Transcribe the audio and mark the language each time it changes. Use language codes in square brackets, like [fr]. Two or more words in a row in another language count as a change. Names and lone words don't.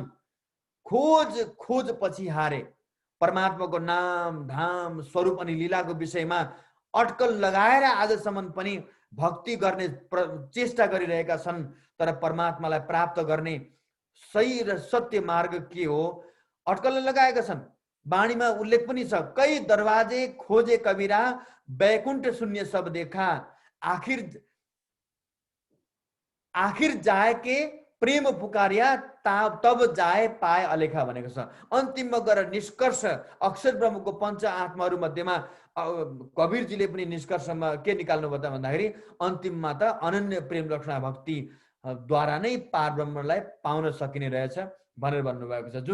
[ne] खोज पछि हारे परमात्माको नाम धाम स्वरूप अनि लीलाको विषयमा अटकल लगाएर आजसम्म पनि भक्ति गर्ने चेष्टा गरिरहेका छन्। तर परमात्मालाई प्राप्त गर्ने सही र सत्य मार्ग के हो अटकल लगाएका छन्। वाणीमा उल्लेख पनि छ, [hi] कई दरवाजे खोजे कबीरा बैकुंठ शून्य सब देखा, आखिर जाए के प्रेम पुकारिया तब जाए पाए अलेखा [ne] भनेको छ। अन्तिममा गएर निष्कर्ष अक्षर ब्रह्मको पंच आत्माहरू मध्येमा कबीरजीले पनि निष्कर्षमा के निकाल्नु भयो त भन्दाखेरि अन्तिममा त अनन्य प्रेम लक्षणा भक्ति द्वारा नै पार ब्रह्मलाई पाउन सकिने रहेछ भनेर भन्नुभएको छ।